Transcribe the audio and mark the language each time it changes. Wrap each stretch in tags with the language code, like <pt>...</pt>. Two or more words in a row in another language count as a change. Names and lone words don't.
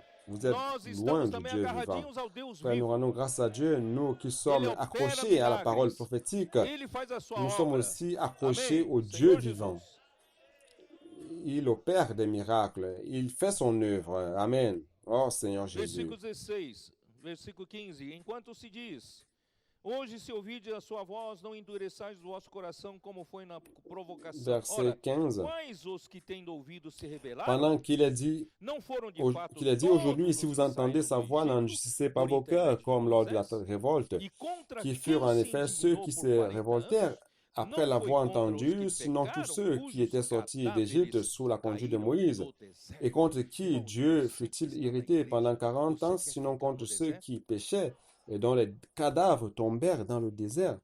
<fr>Vous êtes loin du Dieu vivant. Frère, nous rendons grâce à Dieu, nous qui sommes accrochés à la parole prophétique, nous sommes aussi accrochés au Dieu vivant. Il opère des miracles. Il fait son œuvre. Amen. Oh, Seigneur Jésus.</fr> <pt>Versículo 16, versículo 15. Enquanto se diz, hoje se ouvides a sua voz, não endureçais o vosso coração como foi na provocação.</pt> <fr>Verset 15.</fr> <pt>Quais os que tendo ouvido se rebelaram?</pt> <fr>Pendant qu'il a dit, aujourd'hui, si vous entendez sa voix, n'endurcissez pas vos cœurs comme lors de la révolte, qui furent en effet ceux qui se révoltèrent après l'avoir entendu, sinon tous ceux qui étaient sortis d'Égypte sous la conduite de Moïse, et contre qui Dieu fut-il irrité pendant 40 ans, sinon contre ceux qui péchaient et dont les cadavres tombèrent dans le désert.</fr>